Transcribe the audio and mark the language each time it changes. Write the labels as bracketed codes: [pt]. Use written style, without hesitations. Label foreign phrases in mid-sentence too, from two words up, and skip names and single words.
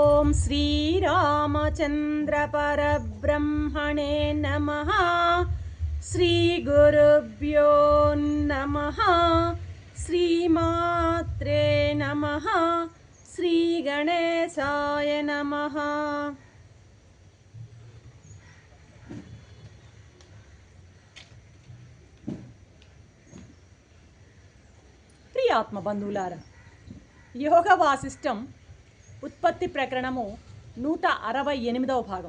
[sa] श्रीरामचन्द्रपरब्रह्मणे नमः। श्रीगुरुभ्यो नमः। श्रीमात्रे नमः। श्रीगणेशाय नमः। [te] ప్రియాత్మ బంధువులారా, యోగ వాసిష్టం ఉత్పత్తి ప్రకరణము 168వ భాగం.